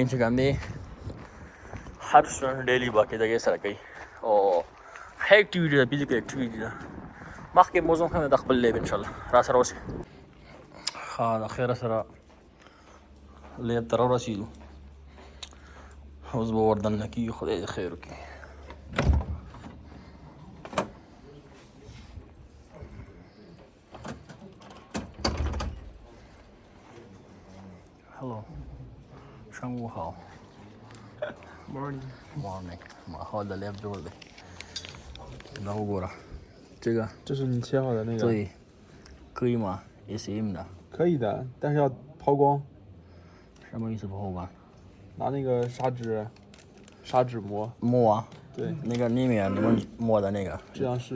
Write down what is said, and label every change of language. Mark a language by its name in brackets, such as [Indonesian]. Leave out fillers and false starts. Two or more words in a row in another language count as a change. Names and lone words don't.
[Pashto] چې کوم دی هر سټوډنټ ډیلي باقاعدګۍ سره کوي او ښه اکټیویټي ده [English] physical activity [Pashto] ده مخکې موضوع هم د خپل لیب انشاءالله را سره اوسئ ښه د خیره سره لیب ته راورسېدو اوس به وردننه کېږي خدای دې خیر وکړي Hello [Chinese] 上午好 [Pashto] Morning 好的 لیب جوړ دی دا وګوره 这个 [Chinese] 这是你切好的那个？对，可以吗 ？SM 的。可以的，但是要抛光。什么意思抛光？拿那个砂纸磨。磨啊？对。那个里面你们磨的那个。这样是。